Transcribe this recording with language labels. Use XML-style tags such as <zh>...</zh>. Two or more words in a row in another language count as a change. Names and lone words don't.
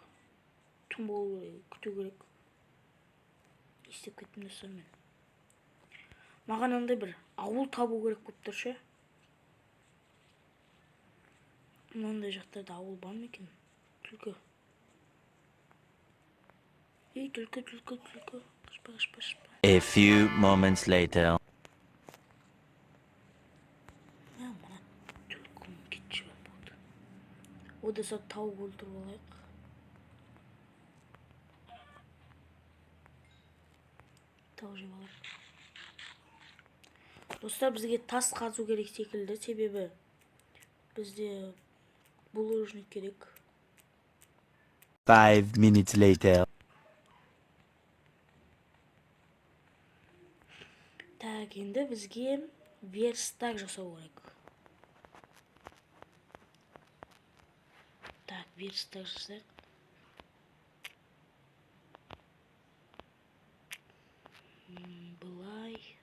<kk>Түн болу керек, күту керек. Істеп кеттім достар мен. Маған андай бір ауыл табу керек болып тұр ше. Мынандай жақтарда ауыл бар ма екен? Түлкі. Ей, түлкі. Қашпа.</kk> <en>A few moments later.</en> <kk>Мына түлкім кетші болды. Ода сап тауық өлтіріп алайық. Тауық жеп алайық. Достар, бізге тас қазу керек секілді, себебі бізде булыжник керек.</kk> <en>5 minutes later.</en> <kk>Так, енді бізге верстак жасау керек. Так, верстак жасайық. Бұлай.</kk>